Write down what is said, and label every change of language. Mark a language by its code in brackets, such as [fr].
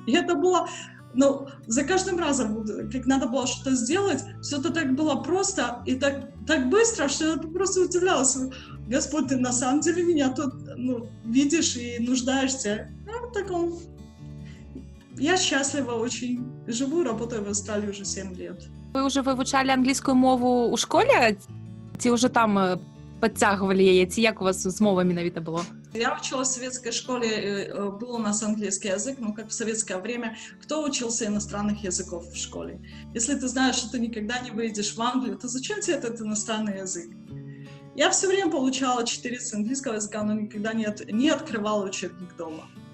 [ru] И это было, за каждым разом, как надо было что-то сделать, все это так было просто и так быстро, что я просто удивлялась. Господь, ты на самом деле меня тут, видишь и нуждаешься. Я счастлива очень. Живу, работаю в Австралии уже 7 лет. [uk] Вы уже вивчали англійську мову у школі? Ці вже там підтягували її? Ці як у вас з мовами навіть було? [ru] Я училась в советской школе, был у нас английский язык, как в советское время. Кто учился иностранных языков в школе? Если ты знаешь, что ты никогда не выйдешь в Англию, то зачем тебе этот иностранный язык? Я все время получала 4 с английского языка, но никогда не открывала учебник дома.